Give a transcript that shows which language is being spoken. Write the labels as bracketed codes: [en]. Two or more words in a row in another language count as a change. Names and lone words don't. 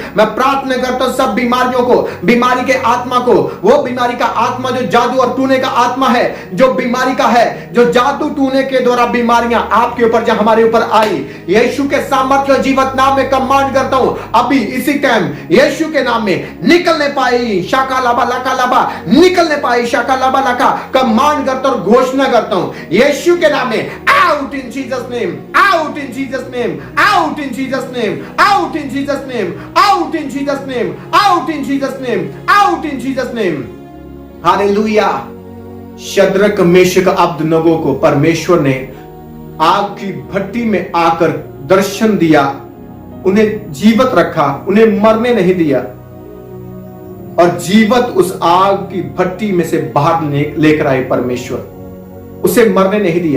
[hi] मैं प्रार्थना करता हूं सब बीमारियों को, बीमारी के आत्मा को, वो बीमारी का आत्मा जो जादू और टूने का आत्मा है, जो बीमारी का है, जो जादू टूने के द्वारा बीमारियां आपके ऊपर या हमारे ऊपर आई, यीशु के सामर्थ्य और जीवित नाम में कमांड करता हूं, अभी इसी टाइम यीशु के नाम में निकलने पाई शाका लाबा लाका लाबा, निकलने पाई शाका लाबा लाका, कमांड करता हूं, घोषणा करता हूं यीशु के नाम में, [en] Out in Jesus name, out in Jesus name, out in Jesus name, out in Jesus name, out in Jesus name, out in Jesus name, out in Jesus name. [hi] हालेलुया। शद्रक मेशक अबदनगो को परमेश्वर ने आग की भट्टी में आकर दर्शन दिया, उन्हें जीवित रखा, उन्हें मरने नहीं दिया, और जीवित उस आग की भट्टी में से बाहर लेकर आए परमेश्वर, उसे मरने नहीं दिया।